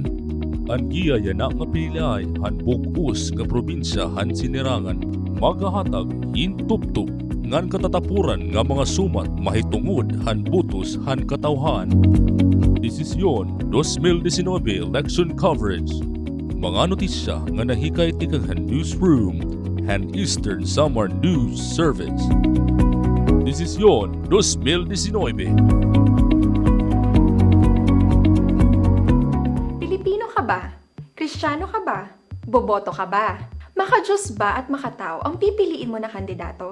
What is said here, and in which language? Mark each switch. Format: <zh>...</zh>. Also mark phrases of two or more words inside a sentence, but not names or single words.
<war>An giyaya na nga pilay han bugus nga probinsya han sinirangan magahatag hintuptop ngan katatapuran nga mga sumat mahitungod han butos han katawhan. Desisyon 2019</war> <en>Election Coverage.</en> <war>Mga notisya nga nahikay tikaghan newsroom and Eastern Samar News Service. Desisyon 2019.</war> <tl>Pilipino ka ba? Kristiyano ka ba? Boboto ka ba? Maka-Diyos ba at makatao ang pipiliin mo na kandidato?</tl>